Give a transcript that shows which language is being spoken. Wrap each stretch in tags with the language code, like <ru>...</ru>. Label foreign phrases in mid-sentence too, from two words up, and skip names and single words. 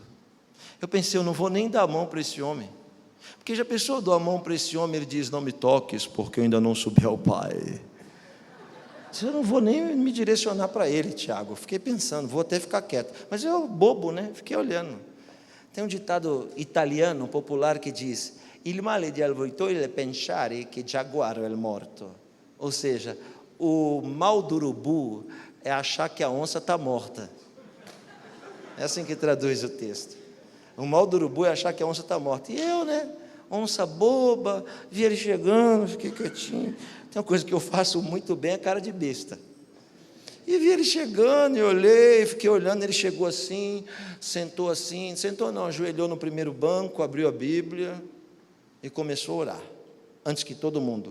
<pt>Eu pensei: eu não vou nem dar a mão para esse homem, porque já pensou, eu dou a mão para esse homem, ele diz: não me toques, porque eu ainda não subi ao Pai. Eu não vou nem me direcionar para ele, Tiago. Eu fiquei pensando, vou até ficar quieto, mas eu, bobo, né? Fiquei olhando. Tem um ditado italiano popular que diz:</pt> <it>il male di avvoltoio è pensare che giaguaro è morto.</it> <pt>Ou seja, o mal do urubu é achar que a onça está morta. É assim que traduz o texto. O mal do urubu é achar que a onça está morta. E eu, né, onça boba, vi ele chegando, fiquei quietinho. Tem uma coisa que eu faço muito bem, é cara de besta. E vi ele chegando, e olhei, fiquei olhando, ele chegou assim, sentou não, ajoelhou no primeiro banco, abriu a Bíblia e começou a orar, antes que todo mundo.</pt>